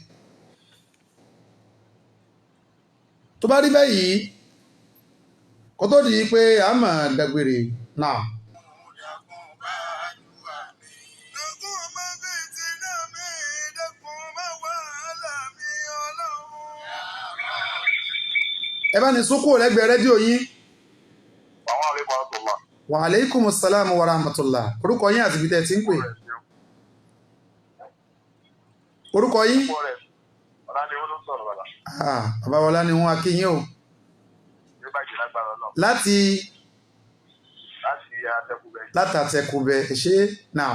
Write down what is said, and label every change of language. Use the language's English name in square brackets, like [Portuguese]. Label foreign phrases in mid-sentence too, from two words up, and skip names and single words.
[Yoruba] tó bá rí báyìí kó tó di pé a máa dágbére náà. ẹ bá ní sókò lẹ́gbẹ̀ẹ́ rédíò yín. [Arabic] وعليكم السلام ورحمة الله. [Yoruba] Orúkọ yín àti ibi tẹ́ ti ń pè. Orúkọ yín? Bàbá Wọlá ni wọ́n akíyín o. Láti Àtẹ̀kùbẹ̀ ṣe náà.